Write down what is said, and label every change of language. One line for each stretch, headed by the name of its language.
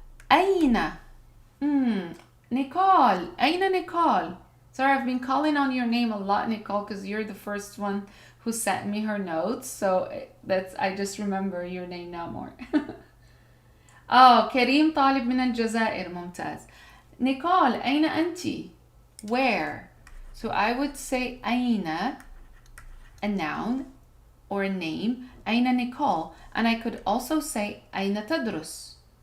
Arabic: أين. Nicole. أين Nicole.
English: Sorry, I've been calling on your name a lot, Nicole, because you're the first one who sent me her notes. So I just remember your name now more.
Arabic: كريم طالب من الجزائر. ممتاز. Nicole, أين أنتِ?
English: Where? So I would say أين, a noun or a name.
Arabic: أين Nicole.
English: And I could also say
Arabic: أين تدرس.